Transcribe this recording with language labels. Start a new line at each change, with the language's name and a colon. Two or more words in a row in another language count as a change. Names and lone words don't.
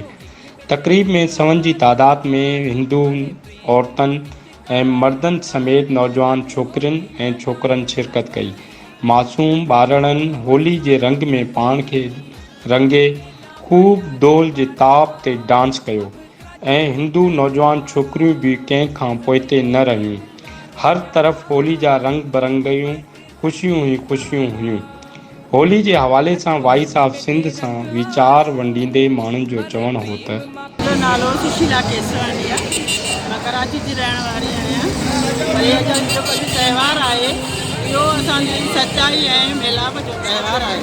Sindhi: तक़रीब में सवनि जी तादाद में हिंदू औरतनि ऐं मर्दनि समेत नौजवान छोकिरियुनि ऐं छोकरनि शिरकत कई। मासूम ॿारड़नि होली जे रंग में पाण खे रंगे खूब दोल जे ताप ते डांस कयो ऐं हिंदू नौजवान छोकिरियूं बि कंहिं खां पोइते न रहियूं। हर तरफ़ होली जा रंग बरंगियूं ख़ुशियूं ई ख़ुशियूं हुयूं। होली जे हवाले सां वाइस ऑफ सिंध सां वीचार वंडींदे माण्हुनि जो चवणु हो त मुंहिंजो नालो सुशीला केसवानी आहे। मां कराची जी रहण वारी आहियां। होलीअ जो जेको बि त्योहारु आहे इहो असांजी सचाई ऐं मेलाप जो त्योहारु आहे।